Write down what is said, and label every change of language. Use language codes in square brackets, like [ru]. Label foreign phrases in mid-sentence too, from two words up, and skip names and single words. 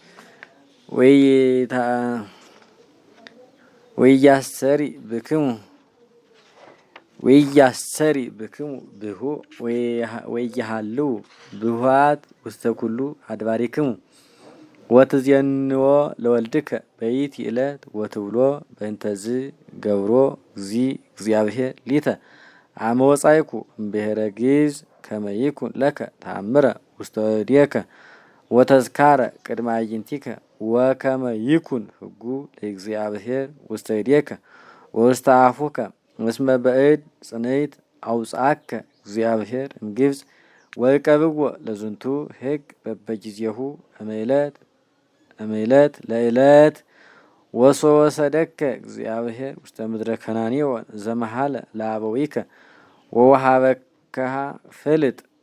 [gez] ወያሰሪ ብክሙ ብሁ ወያሃልው ብሁት ውስተ ኩሉ አድባሪክሙ ወትዜንዎ ለወልድከ በይቲ ዕለት ወትብሎ በእንተዝ ገብሮ እግዚአብሔር ሊተ አመ ወጻይኩ እምብሔረ ግብፅ ከመ ይኩን ለከ ተአምረ ውስተ እዴከ ወተዝካረ ቅድመ አዕይንቲከ ወከመ ይኩን ሕጉ ለእግዚአብሔር ውስተ እዴከ ወውስተ አፉከ እስመ በእድ ጽንዕት አውጻከ እግዚአብሔር እምግብፅ ወይቀብዎ ለዝንቱ ሕግ በበጊዜሁ እምዕለት ለዕለት ወሶወሰደከ እግዚአብሔር ውስተ ምድረ ከናንዮን ዘመሃለ ለአበዊከ ወወሃበከሃ ፍልጥ